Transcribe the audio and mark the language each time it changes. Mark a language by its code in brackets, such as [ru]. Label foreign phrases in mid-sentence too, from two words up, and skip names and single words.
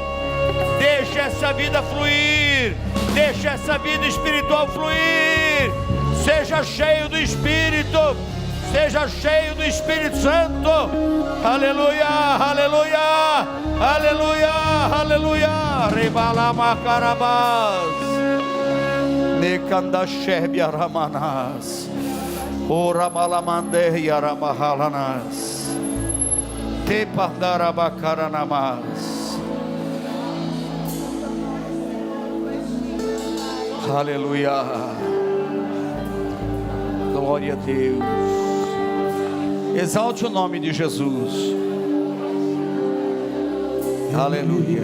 [pt] Deixa essa vida fluir. Deixa essa vida espiritual fluir. Seja cheio do Espírito. Seja cheio do Espírito Santo. Aleluia, aleluia, aleluia, aleluia. Rebalama carabas, Nekanda sherbia ramanas, Ora malamande yaramahalanas, Te pandarabacaranamas. Aleluia. Glória a Deus. Exalte o nome de Jesus. Aleluia.